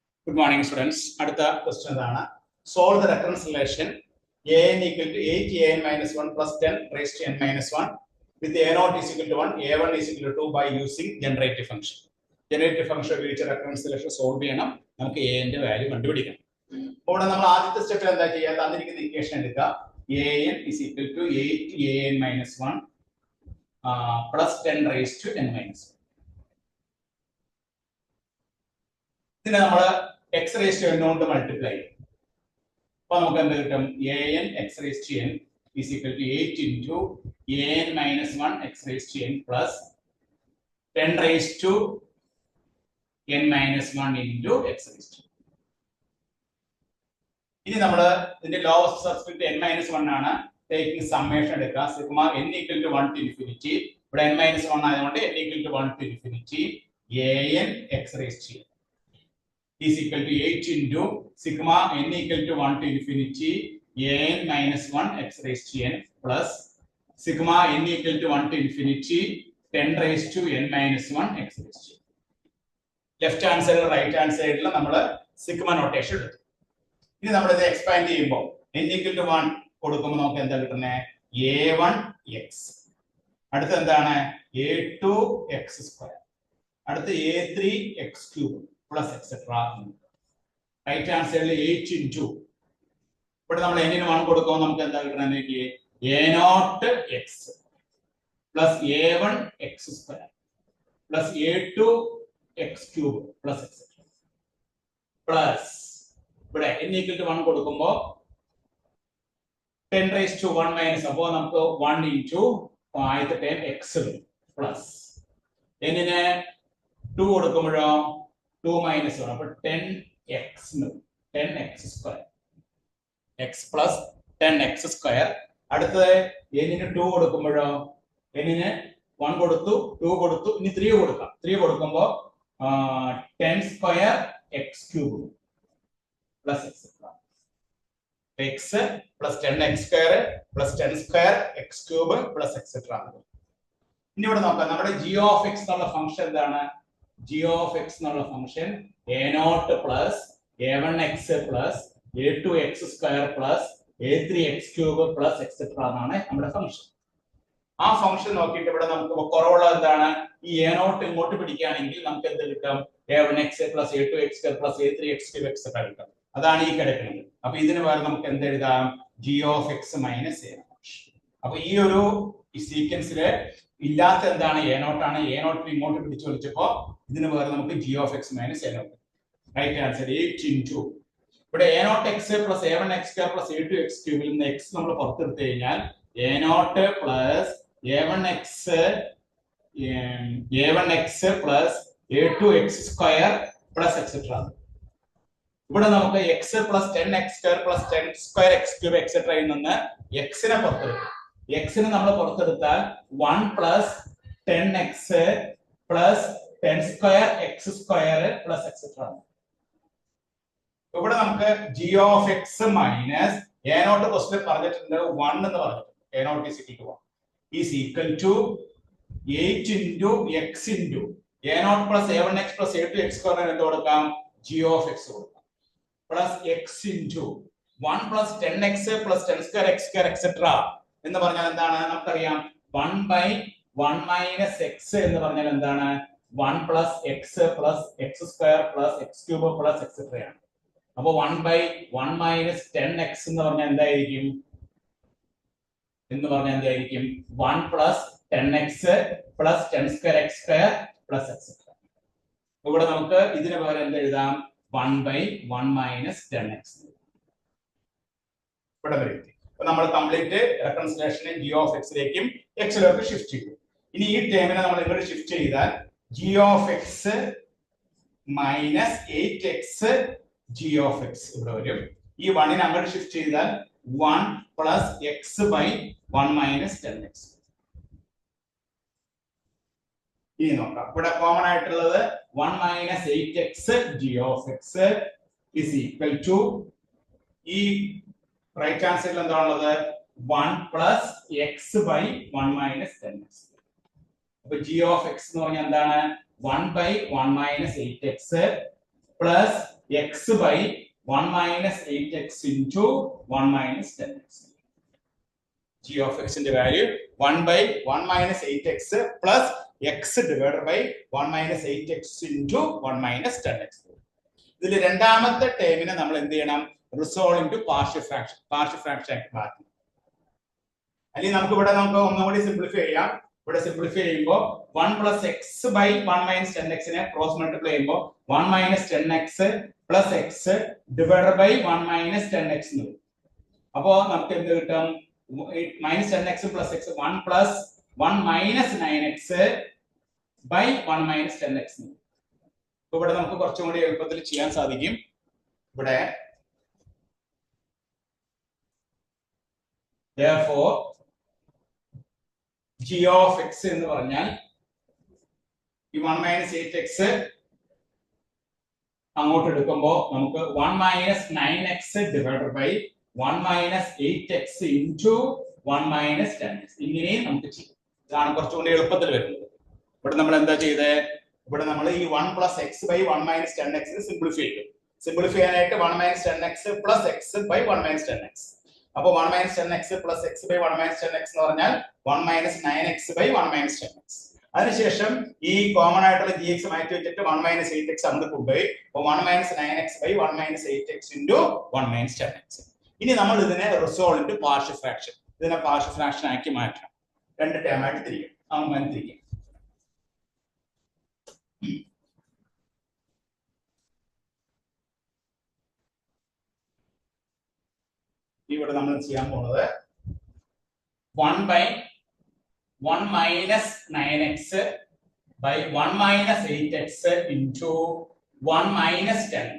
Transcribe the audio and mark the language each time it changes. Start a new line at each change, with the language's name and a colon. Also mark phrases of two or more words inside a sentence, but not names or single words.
English: Good morning, students. Adutha question is solve the recurrence relation an equal to 8an minus 1 plus 10 raised to n minus 1 with a0 is equal to 1, a1 is equal to 2 by using generative function. Generative function
Malayalam: ഉപയോഗിച്ച്
English: recurrence relation
Malayalam: solve ചെയ്യണം. നമുക്ക് a ന്റെ വാല്യൂ കണ്ടുപിടിക്കണം. അപ്പോൾ നമ്മൾ ആദ്യത്തെ സ്റ്റെപ്പിൽ എന്താ ചെയ്യുക? തന്നിരിക്കുന്ന ഇക്വേഷൻ എടുക്കുക.
English: an is equal to 8an minus 1 plus 10 raised to n minus 1.
Malayalam: ഇതിനെ നമ്മൾ
English: x raised to n
Malayalam: കൊണ്ട് മൾട്ടിപ്ലൈ ചെയ്യും. അപ്പോൾ നമുക്ക് എന്ത് കിട്ടും?
English: an x raised to n is equal to 8 into an minus 1 x raised to n plus 10 raised to n minus 1 into x raised to n.
Malayalam: ഇനി നമ്മൾ ഇതിന്റെ
English: lowest subscript n minus 1
Malayalam: ആണ്.
English: taking summation എടുക്കുക. സിഗ്മ n equal to 1 to infinity. ഇവിടെ n minus 1 ആയതുകൊണ്ട് n equal to 1 to infinity an x raised to n is equal to 8 into sigma n equal to 1 to infinity an minus 1 x raised to n plus sigma n equal to 1 to infinity 10 raised to n minus 1 x raised to n. Left hand side right hand side
Malayalam: ല നമ്മൾ
English: sigma notation eduthu.
Malayalam: ഇനി നമ്മൾ ഇത് expand ചെയ്യുമ്പോ
English: n equal to 1
Malayalam: കൊടുക്കുമ്പോൾ നമുക്ക് എന്താ കിട്ടുന്നെ a1 x അടുത്ത എന്താണ
English: a2 x square
Malayalam: adutha
English: a3 x cube plus etc. Right hand side 8 into
Malayalam: ഇവിടെ നമ്മൾ n ന് 1 കൊടുക്കുമ്പോൾ നമുക്ക് എന്താ കിട്ടുന്നത്?
English: a0 x plus a1 x square plus a2 x cube plus etc. plus ഇവിടെ n equal to 1 കൊടുക്കുമ്പോൾ 10 raised to 1 minus
Malayalam: അപ്പോൾ നമുക്ക്
English: 1 into
Malayalam: ആദ്യത്തെ ടേം
English: x plus
Malayalam: n ന് 2 കൊടുക്കുമ്പോഴോ
English: 2 minus 1 അപ്പോൾ 10x square x plus 10x square.
Malayalam: അടുത്തത് n ന് 2 കൊടുക്കുമ്പോഴോ n ന് 1 കൊടുത്തു 2 കൊടുത്തു ഇനി 3 കൊടുക്കാം.
English: 3 കൊടുക്കുമ്പോൾ 10 square x cube plus etc. x plus 10x square plus 10 square x cube plus etc.
Malayalam: ഇനി ഇവിടെ നോക്കാം നമ്മുടെ
English: g of x
Malayalam: എന്നുള്ള ഫംഗ്ഷൻ എന്താണ്?
English: g of x എന്നുള്ള ഫംഗ്ഷൻ a0 plus a1x plus a2x square plus a3x cube plus etc.
Malayalam: എന്നാണ് നമ്മുടെ ഫംഗ്ഷൻ. ആ ഫംഗ്ഷൻ നോക്കിയിട്ട് ഇവിടെ നമുക്ക് കുറവുള്ള എന്താണ്? ഈ a0 ഇങ്ങോട്ട് പിടിക്കുകയാണെങ്കിൽ നമുക്ക് എന്ത് കിട്ടും?
English: a1x plus a2x square plus a3x cube etc.
Malayalam: കിട്ടും. അതാണ് ഈ കിടക്കുന്നത്. അപ്പൊ ഇതിന് പകരം നമുക്ക് എന്ത് എഴുതാം?
English: g of x minus a0.
Malayalam: അപ്പൊ ഈ ഒരു സീക്വൻസില് ഇല്ലാത്ത എന്താണ്? a0 ആണ്. a0 ഇങ്ങോട്ട് പിടിച്ചു വലിച്ചപ്പോ ഇതിന് പകരം നമുക്ക്
English: g of x minus a0. right answer 8 into ഇവിടെ a0x plus a1x square plus a2x cube
Malayalam: ൽ നിന്ന് x നമ്മൾ പുറത്തെടുത്തു കഴിഞ്ഞാൽ
English: a0 plus a1x plus a2x square plus etc.
Malayalam: ഇവിടെ നമുക്ക്
English: x plus 10x square plus 10 square x cube etc.
Malayalam: ൽ നിന്ന് x നെ പുറത്തെടുക്കും. x നെ നമ്മൾ പുറത്തെടുത്താൽ
English: 1 plus 10x plus 10 square x square plus etc.
Malayalam: ഇവിടെ നമുക്ക്
English: g of x minus a0
Malayalam: ക്വസ്റ്റ്യൻ പറഞ്ഞിട്ടുണ്ട് 1 എന്ന് പറഞ്ഞിട്ടുണ്ട്.
English: a0 is equal to 1 is equal to 8 into x into a0 plus a1x plus a2x square
Malayalam: എന്ത് കൊടുക്കാം?
English: g of x കൊടുക്കാം plus x into 1 plus 10x plus 10 square x square etc.
Malayalam: എന്ന് പറഞ്ഞാൽ എന്താണ്? നമുക്കറിയാം
English: 1 by 1 minus x
Malayalam: എന്ന് പറഞ്ഞാൽ എന്താണ്?
English: 1 plus x plus x square plus x cube plus etc.
Malayalam: ആണ്. അപ്പോൾ
English: 1 by 1 minus 10x
Malayalam: എന്ന് പറഞ്ഞാൽ എന്തായിരിക്കും?
English: 1 plus 10x plus 10 square x square plus etc.
Malayalam: ഇവിടെ നമുക്ക് ഇതിന് പകരം എന്ത് എഴുതാം?
English: 1 by 1 minus 10x.
Malayalam: ഇവിടെ വരെ അപ്പോൾ നമ്മൾ
English: complete reconciliation g of x
Malayalam: ലേക്കും x ലേക്ക് ഷിഫ്റ്റ് ചെയ്തു. ഇനി ഈ ടേമിനെ നമ്മൾ ഇങ്ങോട്ട് ഷിഫ്റ്റ് ചെയ്താൽ
English: g of x minus 8x g of x
Malayalam: ഇവിടെ വരും. ഈ 1 നെ അങ്ങോട്ട് ഷിഫ്റ്റ് ചെയ്താൽ
English: 1 plus x by 1 minus 10x.
Malayalam: ഇനി നോക്കാം. ഇവിടെ കോമൺ ആയിട്ടുള്ളത്
English: 1 minus 8x g of x is equal to
Malayalam: ഈ
English: right hand side
Malayalam: എന്താണുള്ളത്?
English: 1 plus x by 1 minus 10x.
Malayalam: അപ്പൊ
English: g of x
Malayalam: എന്ന് പറഞ്ഞാൽ എന്താണ്?
English: 1 by 1 minus 8x plus x by 1 minus 8x into 1 minus 10x. G of x in the value 1 by 1 minus 8x plus x divided by 1 minus 8x into 1 minus 10x.
Malayalam: ഇതിൽ രണ്ടാമത്തെ ടേമിനെ നമ്മൾ എന്ത് ചെയ്യണം?
English: resolve into partial fraction
Malayalam: ആക്കി മാറ്റണം. അല്ലെങ്കിൽ നമുക്ക് ഇവിടെ ഒന്നുകൂടി സിംപ്ലിഫൈ ചെയ്യാം. ഇവിടെ സിംപ്ലിഫൈ ചെയ്യുമ്പോൾ
English: 1 plus x by 1 minus 10x
Malayalam: നെ ക്രോസ് മൾട്ടിപ്ലൈ ചെയ്യുമ്പോൾ
English: 1 minus 10x plus x divided by 1 minus 10x
Malayalam: എന്ന് വരും. അപ്പോൾ നമുക്ക് എന്ത് കിട്ടും?
English: minus 10x plus x 1 plus 1 minus 9x by 1 minus 10x.
Malayalam: ഇവിടെ നമുക്ക് കുറച്ചും കൂടി എളുപ്പത്തിൽ ചെയ്യാൻ സാധിക്കും. ഇവിടെ
English: therefore g of x
Malayalam: എന്ന് പറഞ്ഞാൽ ഈ
English: 1 minus 8x
Malayalam: അങ്ങോട്ട് എടുക്കുമ്പോൾ നമുക്ക്
English: 1 minus 9x divided by 1 minus 8x into 1 minus 10x
Malayalam: ഇങ്ങനെയും നമുക്ക് ചെയ്യാം. ഇതാണ് കുറച്ചുകൂടി എളുപ്പത്തിൽ വരുന്നത്. ഇവിടെ നമ്മൾ എന്താ ചെയ്തത്? ഇവിടെ നമ്മൾ ഈ
English: 1 plus x by 1 minus 10x
Malayalam: സിംപ്ലിഫൈ ചെയ്തു. സിംപ്ലിഫൈ ചെയ്യാനായിട്ട്
English: 1 minus 10x plus x by 1 minus 10x.
Malayalam: അപ്പോൾ
English: 1 minus 10x plus x by 1 minus 10x
Malayalam: എന്ന് പറഞ്ഞാൽ
English: 1 minus 9x by 1 minus 10x.
Malayalam: അതിനുശേഷം ഈ കോമൺ ആയിട്ടുള്ള gx മാറ്റി വെച്ചിട്ട്
English: 1 minus 8x
Malayalam: അങ്ങോട്ട് കൊണ്ടുപോയി.
English: അപ്പോൾ 1 minus 9x by 1 minus 8x into 1 minus 10x.
Malayalam: ഇനി നമ്മൾ ഇതിനെ
English: resolve into partial fraction.
Malayalam: ഇതിനെ
English: partial fraction
Malayalam: ആക്കി മാറ്റണം. രണ്ട് ടേം ആയിട്ട് തിരിക്കും. അങ്ങനെ തിരിക്കും. ഇവിടെ നമ്മൾ ചെയ്യാൻ പോകുന്നത്
English: 1 by 1 minus 9x by 1 minus 8x into 1 minus 10x.